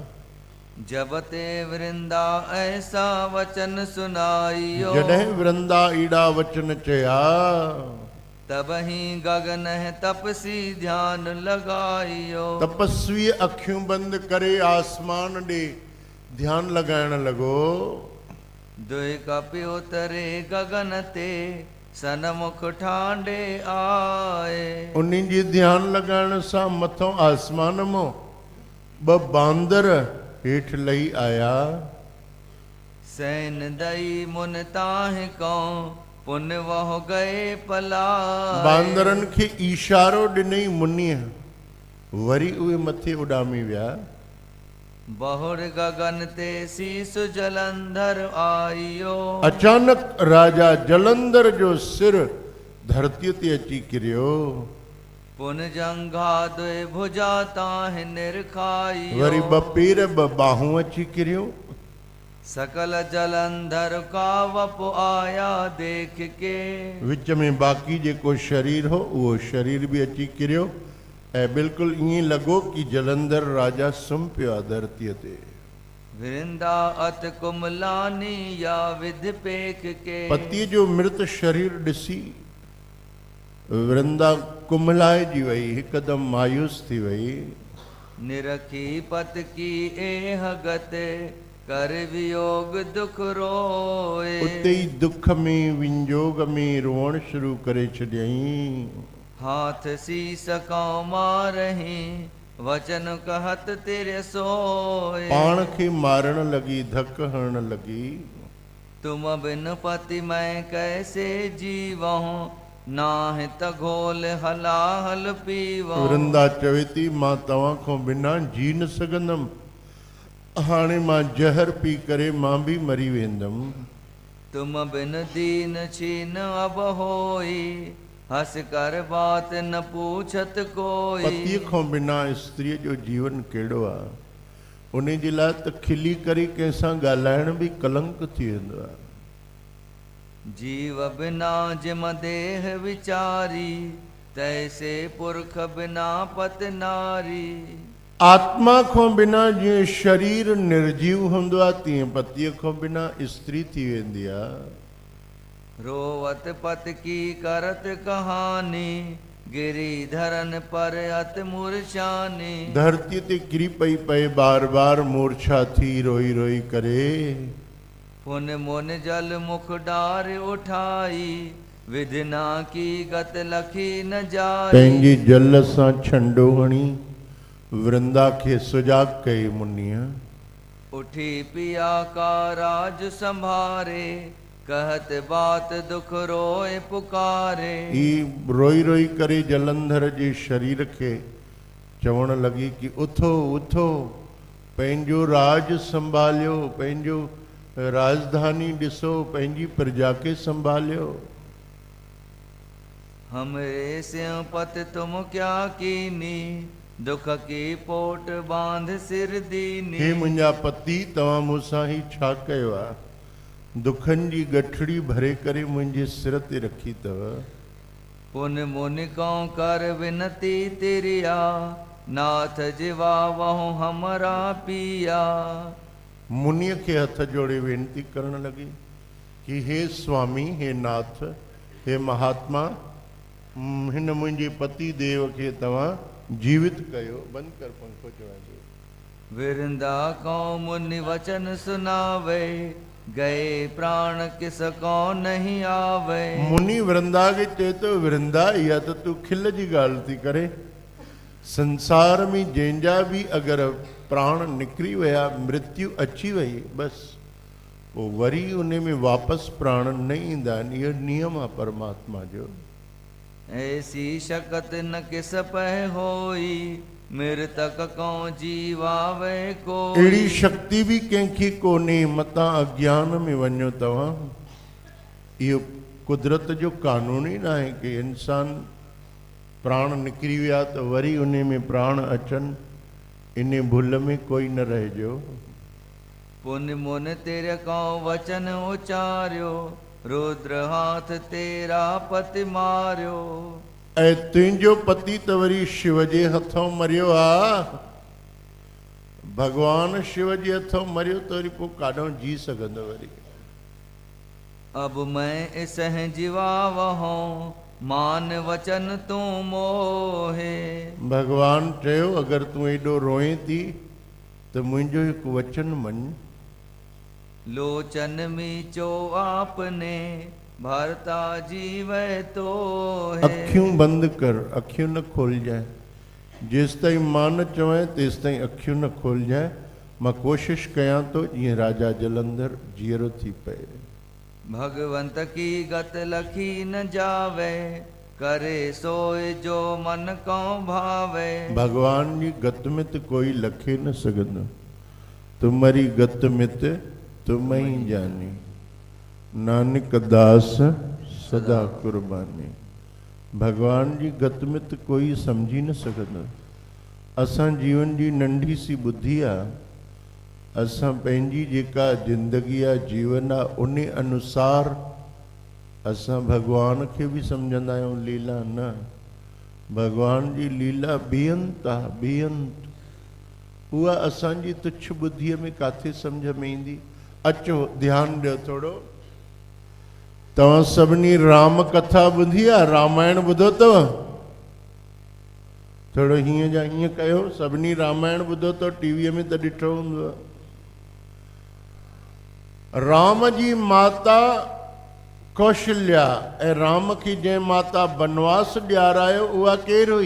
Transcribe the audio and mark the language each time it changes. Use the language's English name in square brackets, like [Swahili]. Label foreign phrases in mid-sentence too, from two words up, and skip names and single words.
[Hindi] जब ते वृंदा ऐसा वचन सुनाइयो [Sindhi] जॾहिं वृंदा एॾा वचन चया [Hindi] तब ही गगन है तपसी ध्यान लगाइयो [Sindhi] तपस्वी अखियूं बंदि करे आसमान ॾे ध्यान लॻाइण लॻो। [Hindi] दुई कपि उतरे गगन ते सनमुख ठांडे आए [Sindhi] उन्हीं जी ध्यान लॻाइण सां मथों आसमान मां ॿ बांदर हेठि लही आया। [Hindi] सैन दई मुन ताहि को पुन वह गए पला [Sindhi] बांदरनि खे इशारो ॾिनई मुनीअ, वरी उहे मथे उॾामी विया। [Hindi] बहुर गगन ते शीस जलंधर आइयो [Sindhi] अचानक राजा जलंधर जो सिर धरतीअ ते अची किरियो। [Hindi] पुन जंघा दुए भुजा ताहि निरखाइयो [Sindhi] वरी ब पेर ब बाहूं अची किरियो [Hindi] सकल जलंधर का वप आया देख के [Sindhi] विच में बाकी जेको शरीर हो उहो शरीर भी अची किरियो ऐं बिल्कुलु ईअं लॻो कि जलंधर राजा सुम्ही पियो आहे धरतीअ ते [Hindi] वृंदा अत कुमलानी या विध पेख के [Sindhi] पतीअ जो मृत शरीर ॾिसी वृंदा कुमलाइजी वई हिकदमि मायूस थी वई [Hindi] निरखी पत की एह गत कर वियोग दुख रोए [Sindhi] उते ई दुख में विंजोग में रोअण शुरू करे छॾियईं [Hindi] हाथ शीस कौ मारही वचन कहत तेरे सोए [Sindhi] पाण खे मारण लॻी धक हणण लॻी [Hindi] तुम बिन पति मैं कैसे जीवहूं नाहि त घोल हलाहल पीवहूं [Sindhi] वृंदा चवे थी मां तव्हां खां बिना जी न सघंदमि हाणे मां जहर पी करे मां बि मरी वेंदमि [Hindi] तुम बिन दीन छीन अब होई हस कर बात न पूछत कोई [Sindhi] पतीअ खां बिना स्त्रीअ जो जीवन कहिड़ो आहे उन जे लाइ त खिली करे कंहिंसां ॻाल्हाइण बि कलंक थी वेंदो आहे [Hindi] जीव बिना जिम देह विचारी तैसे पुरख बिना पत नारी [Sindhi] आत्मा खां बिना जीअं शरीर निर्जीव हूंदो आहे तीअं पतीअ खां बिना स्त्री थी वेंदी आहे [Hindi] रोवत पत की करत कहानी गिरिधरन पर अत मूर्छानी [Sindhi] धरती ते किरी पई पए बार बार मूर्छा थी रोई रोई करे [Hindi] पुन मुन जल मुख डार उठाई विधना की गत लखी न जाई [Sindhi] पंहिंजे जल सां छंडो हणी वृंदा खे सुजाग कई मुनीअ [Hindi] उठी पिया का राज संभारे कहत बात दुख रोए पुकारे [Sindhi] ही रोई रोई करे जलंधर जे शरीर खे चवण लॻी कि उथो उथो पंहिंजो राज संभालियो पंहिंजो राजधानी ॾिसो पंहिंजी प्रजा खे संभालियो [Hindi] हमरे स्यों पत तुम क्या कीनी दुख की पोट बांध सिर दीनी [Sindhi] हे मुंहिंजा पति तव्हां मूंसां ही छा कयो आहे दुखनि जी गठड़ी भरे करे मुंहिंजे सिर ते रखी अथव [Hindi] पुन मुन कौ कर विनती तिरिया नाथ जिवा वहु हमरा पिया [Sindhi] मुनीअ खे हथ जोड़े वेनती करण लॻी कि हे स्वामी हे नाथ हे महात्मा हिन मुंहिंजे पति देव खे तव्हां जीवित कयो बंदि कर पंखो चवाइजो [Hindi] विरंदा कौ मुनि वचन सुनावे गए प्राण किस को नहीं आवे [Sindhi] मुनि वृंदा खे चए थो वृंदा इहा त तूं खिल जी ॻाल्हि थी करे संसार में जंहिंजा बि अगरि प्राण निकिरी विया मृत्यु अची वई बसि पोइ वरी उन में वापसि प्राण न ईंदा आहिनि इहो नियम आहे परमात्मा जो [Hindi] ऐसी शकत न किस पह होई मृतक को जीवावे को [Sindhi] अहिड़ी शक्ति बि कंहिंखे कोन्हे मतां अज्ञान में वञो तव्हां इहो कुदरत जो कानून ई न आहे कि इंसान प्राण निकिरी विया त वरी उन में प्राण अचनि इन भुल में कोई न रहिजो [Hindi] पुन मुन तेरे को वचन उचारियो रुद्र हाथ तेरा पति मारियो [Sindhi] ऐं तुंहिंजो पति त वरी शिव जे हथों मरियो आहे भगवान शिव जे हथों मरियो त वरी पोइ काॾों जी सघंदो वरी [Hindi] अब मैं इसह जीवा वहूं मान वचन तूं मोहे [Sindhi] भगवान चयो अगरि तूं एॾो रोए थी त मुंहिंजो हिकु वचन मञ [Hindi] लोचन मीचो आपने भरता जीवे तो [Sindhi] अखियूं बंदि कर अखियूं न खोलजांइ जेसि ताईं मां न चवां तेसि ताईं अखियूं न खोलजांइ मां कोशिशि कयां थो जीअं राजा जलंधर जीअरो थी पए [Hindi] भगवंत की गत लखी न जावे करे सोए जो मन को भावे [Sindhi] भगवान जी गत में त कोई लखे न सघंदो [Hindi] तुम्हारी गत [Sindhi] में त [Hindi] तुम ही जानी नानक दास सदा कुर्बानी [Sindhi] भगवान जी गतमित कोई समझी न सकंदो। असां जीवन जी नंढी सी बुद्धि आहे, असां पंहिंजी जेका ज़िंदगी आहे, जीवन आहे, उन अनुसार असां भगवान खे बि सम्झंदा आहियूं, लीला न। भगवान जी लीला बेअंत आहे, बेअंत। उहा असांजी तुच्छ बुद्धीअ में काथे सम्झ में ईंदी। अचो ध्यानु ॾियो थोरो। तव्हां सभिनी राम कथा ॿुधी आहे? रामायण ॿुधो अथव? थोरो हीअं जा हीअं कयो। सभिनी रामायण ॿुधो अथव? टीवीअ में त ॾिठो हूंदव। राम जी माता कौशल्या ऐं राम खे जंहिं माता बनवास ॾियारायो उहा केरु हुई?